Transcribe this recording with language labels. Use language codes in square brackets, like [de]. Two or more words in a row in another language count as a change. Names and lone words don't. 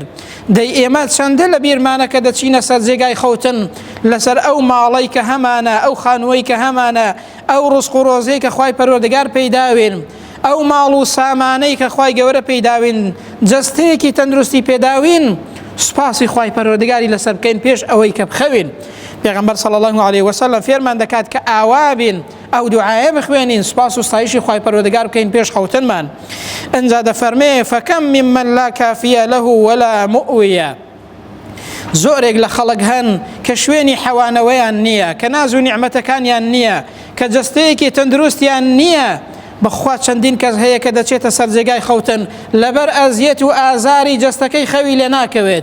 [ckb] دەی ئێمە چەندە لە بیرمانە کە دەچینە سەر جێگای خەوتن لەسەر ئەو ماڵەی کە هەمانە، ئەو خانووەی کە هەمانە، ئەو ڕزق و ڕۆزەی کە خوای پەروەردگار پێداوین، ئەو ماڵ و سامانەی کە خوای گەورە پێداوین، جەستەیەکی تەندروستی پێداوین، سپاسی خوای پەروەردگاری لەسەر بکەین پێش ئەوەی کە بخەوین. پێغەمبەر [ar] صلی الله عليه وسلم [ckb] فێرمان دەکات کە ئاوابین، ئەو دوعایە بخوێنین، سپاس و ستایشی خوای پەروەردگار بکەین پێش خەوتنمان. ئەنجا دەفەرمێ [ar] فەکەم ممن لا کافیە له ولا مؤویە، [ckb] زۆرێک لە خەڵک هەن کە شوێنی حەوانەوەیان نییە، کە ناز و نیعمەتەکانیان نییە، کە جەستەیەکی تەندروستیان نییە، بەخوا چەندین کەس هەیە کە دەچێتە سەر جێگای خەوتن لەبەر ئەزیەت و ئازاری جەستەکەی خەوی لێ ناکەوێت،